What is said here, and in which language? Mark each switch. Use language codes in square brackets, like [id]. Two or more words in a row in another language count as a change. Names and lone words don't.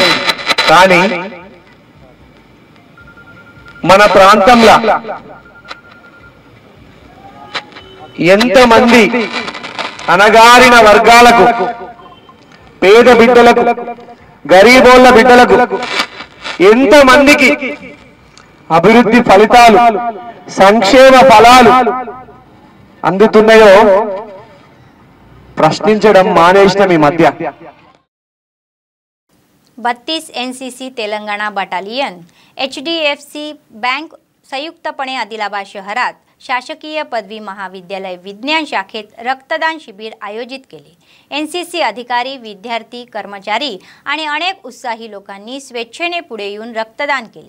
[te] కానీ మన ప్రాంతంలో ఎంతమంది అనగారిన వర్గాలకు, పేద బిడ్డలకు, గరీబోళ్ళ బిడ్డలకు ఎంతమందికి అభివృద్ధి ఫలితాలు, సంక్షేమ ఫలాలు అందుతున్నాయో ప్రశ్నించడం మానేసిన ఈ మధ్య [mr] 32 एनसीसी तेलंगणा बटालियन HDFC बँक संयुक्तपणे आदिलाबाद शहरात शासकीय पदवी महाविद्यालय विज्ञान शाखेत रक्तदान शिबिर आयोजित केले। एनसीसी अधिकारी, विद्यार्थी, कर्मचारी आणि अनेक उत्साही लोकांनी स्वेच्छेने पुढे येऊन रक्तदान केले।